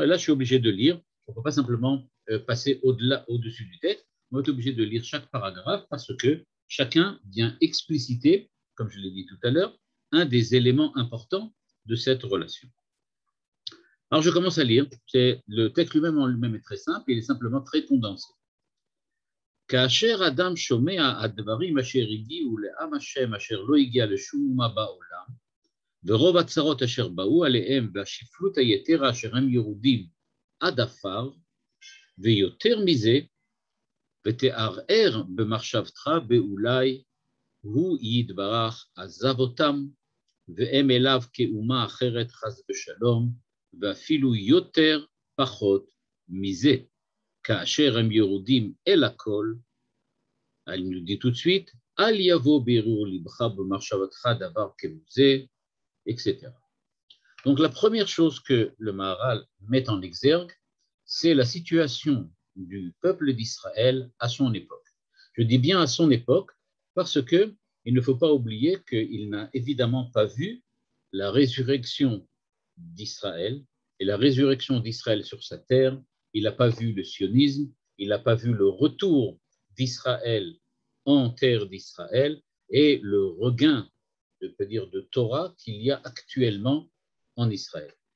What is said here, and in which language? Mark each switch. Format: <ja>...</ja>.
<fr>Et là, je suis obligé de lire. On ne peut pas simplement passer au-dessus du texte. On est obligé de lire chaque paragraphe parce que chacun vient expliciter, comme je l'ai dit tout à l'heure, un des éléments importants de cette relation. Alors, je commence à lire. Le texte lui-même en lui-même est très simple. Il est simplement très condensé.</fr> <he>כאשר אדם שומע הדברים אשר הגיעו לעם השם אשר לא הגיע לשום אומה בעולם, ורוב הצרות אשר באו עליהם והשפלות היתרה אשר הם ירודים עד עפר, ויותר מזה, ותערער במחשבתך באולי הוא יתברך עזב אותם, והם אליו כאומה אחרת חס ושלום, ואפילו יותר פחות מזה, כאשר הם ירודים אל הכל, אני</he> <fr>nous dit tout de suite,</fr> <he>אל יבוא בערעור לבך במחשבתך דבר כזה, etc.</he> <fr>Donc la première chose que le Maharal met en exergue, c'est la situation du peuple d'Israël à son époque. Je dis bien à son époque parce qu'il ne faut pas oublier qu'il n'a évidemment pas vu la résurrection d'Israël, et la résurrection d'Israël sur sa terre, il n'a pas vu le sionisme, il n'a pas vu le retour d'Israël en terre d'Israël et le regain, je peux dire, de Torah qu'il y a actuellement en Israël.</fr>